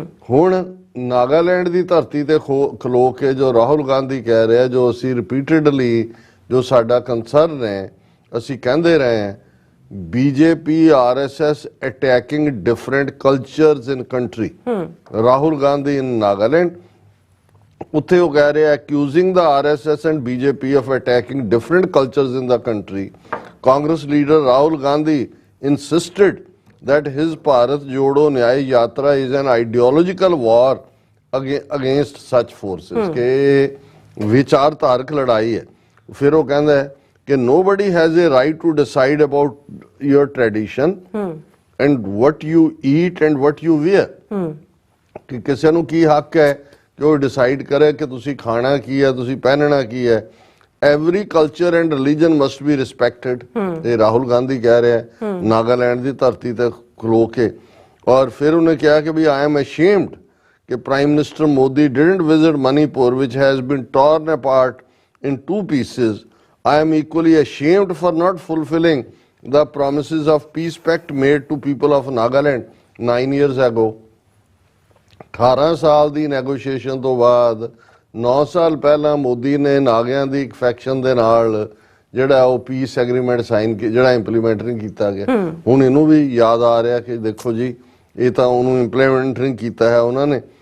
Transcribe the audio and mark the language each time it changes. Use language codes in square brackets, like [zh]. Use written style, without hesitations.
[pa] ਹੁਣ ਨਾਗਾਲੈਂਡ ਦੀ ਧਰਤੀ ਤੇ ਖਲੋ ਕੇ ਜੋ ਰਾਹੁਲ ਗਾਂਧੀ ਕਹਿ ਰਿਹਾ, ਜੋ ਅਸੀਂ ਰਿਪੀਟਡਲੀ ਜੋ ਸਾਡਾ ਕੰਸਰਨ ਹੈ ਅਸੀਂ ਕਹਿੰਦੇ ਰਹੇ ਹਾਂ, [en] BJP RSS attacking different cultures in country, Rahul Gandhi in Nagaland [pa] ਉੱਥੇ ਉਹ ਕਹਿ ਰਿਹਾ [en] accusing the RSS and BJP of attacking different cultures in the country. Congress leader Rahul Gandhi insisted that his Bharat Jodo Nyay Yatra is an ideological war against such forces [pa] ਕਿ ਵਿਚਾਰਧਾਰਕ ਲੜਾਈ ਹੈ। ਫਿਰ ਉਹ ਕਹਿੰਦਾ ਹੈ ਕਿ [en] nobody has a right to decide about your tradition and what you eat and what you wear, [pa] ਕਿ ਕਿਸੇ ਨੂੰ ਕੀ ਹੱਕ ਹੈ ਕਿ ਉਹ ਡਿਸਾਈਡ ਕਰੇ ਕਿ ਤੁਸੀਂ ਖਾਣਾ ਕੀ ਹੈ, ਤੁਸੀਂ ਪਹਿਨਣਾ ਕੀ ਹੈ। [en] every culture and religion must be respected, [pa] ਇਹ ਰਾਹੁਲ ਗਾਂਧੀ ਕਹਿ ਰਿਹਾ ਨਾਗਾਲੈਂਡ ਦੀ ਧਰਤੀ ਤੇ ਖਲੋ ਕੇ। [hi] और फिर उन्हें कहा कि भी [en] I am ashamed [hi] कि prime minister Modi [en] didn't visit Manipur which has been torn apart in 2 pieces. I am equally ashamed for not fulfilling the promises of peace pact made to people of Nagaland 9 years ago. [pa] 18 ਸਾਲ ਦੀ negotiation ਤੋਂ ਬਾਅਦ 9 ਸਾਲ ਪਹਿਲਾਂ ਮੋਦੀ ਨੇ ਨਾਗਿਆਂ ਦੀ ਇੱਕ faction ਦੇ ਨਾਲ ਜਿਹੜਾ ਉਹ ਪੀਸ ਐਗਰੀਮੈਂਟ ਸਾਈਨ ਜਿਹੜਾ ਇੰਪਲੀਮੈਂਟ ਨਹੀਂ ਕੀਤਾ ਗਿਆ। ਹੁਣ ਇਹਨੂੰ ਵੀ ਯਾਦ ਆ ਰਿਹਾ ਕਿ ਦੇਖੋ ਜੀ ਇਹ ਤਾਂ ਉਹਨੂੰ ਇੰਪਲੀਮੈਂਟ ਨਹੀਂ ਕੀਤਾ ਹੈ ਉਹਨਾਂ ਨੇ।